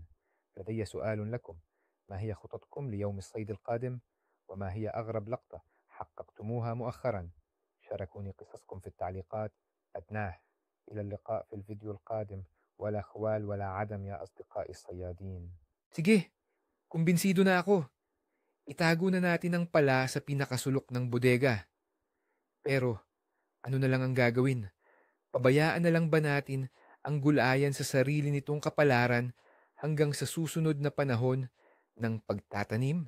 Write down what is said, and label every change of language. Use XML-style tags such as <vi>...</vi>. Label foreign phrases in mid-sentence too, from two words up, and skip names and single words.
<ar>لدي سؤال لكم: ما هي خططكم ليوم الصيد القادم؟ وما هي أغرب لقطة حققتموها مؤخرا؟ شاركوني قصصكم في التعليقات. أدناه. إلى اللقاء في الفيديو القادم. ولا خوال ولا عدم يا أصدقائي الصيادين.</ar> <tl>Sige, kumbinsido na ako. Itago na natin ang pala sa pinakasulok ng bodega. Pero ano na lang ang gagawin? Pabayaan na lang ba natin ang gulayan sa sarili nitong kapalaran hanggang sa susunod na panahon ng pagtatanim?</tl>